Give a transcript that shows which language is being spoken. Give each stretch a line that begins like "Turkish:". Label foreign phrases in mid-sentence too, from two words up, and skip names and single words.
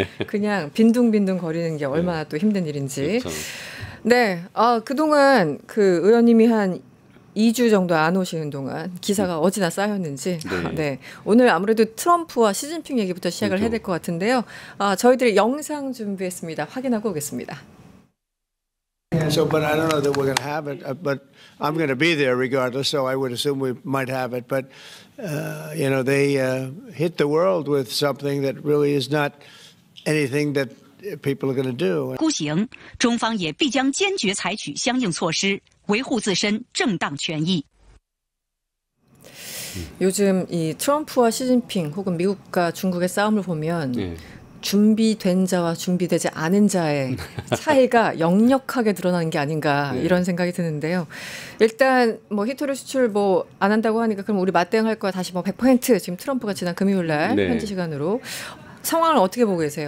Korean: 그냥 빈둥빈둥 거리는 게 얼마나 또 힘든 일인지. 그렇죠. 네, 그동안 그 의원님이 한 2주 정도 안 오시는 동안 기사가 어찌나 쌓였는지. 네. 네, 오늘 아무래도 트럼프와 시진핑 얘기부터 시작을 해야 될 것 같은데요. 저희들이 영상 준비했습니다. 확인하고 오겠습니다.
English: So, but I don't know that we're going to have it. But I'm going to be there regardless. So I would assume we might have it. But you know, they hit the world with something that really is not anything that people are going to do.
Chinese: 孤行，中方也必将坚决采取相应措施，维护自身正当权益。
Korean: 요즘 이 트럼프와 시진핑 혹은 미국과 중국의 싸움을 보면 준비된 자와 준비되지 않은 자의 차이가 역력하게 드러나는 게 아닌가 이런 생각이 드는데요. 일단 뭐 히토리 수출 뭐 안 한다고 하니까 그럼 우리 맞대응할 거야 다시 뭐 100% 지금 트럼프가 지난 금요일 날 현지 시간으로 상황을 어떻게 보고 계세요?